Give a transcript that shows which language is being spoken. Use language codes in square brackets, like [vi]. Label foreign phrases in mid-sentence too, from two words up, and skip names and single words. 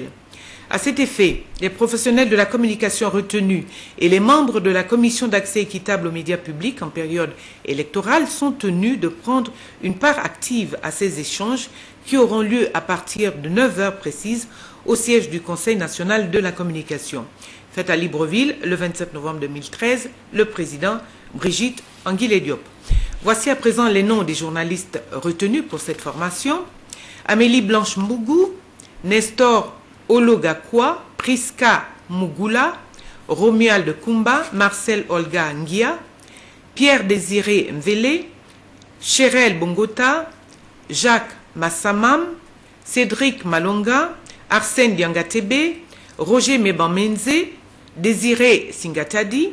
[fr] À cet effet, les professionnels de la communication retenus et les membres de la Commission d'accès équitable aux médias publics en période électorale sont tenus de prendre une part active à ces échanges qui auront lieu à partir de 9h précises au siège du Conseil national de la communication. Fait à Libreville le 27 novembre 2013, le président Brigitte Anguilé Diop. Voici à présent les noms des journalistes retenus pour cette formation: Amélie Blanche Mbougou, Nestor Ologakwa, Priska Mugula, Romuald Kumba, Marcel Olga Ngia, Pierre Désiré Mvele, Chérel Bongota, Jacques Massamam, Cédric Malonga, Arsène Diangatebe, Roger Mebamenze, Désiré Singatadi,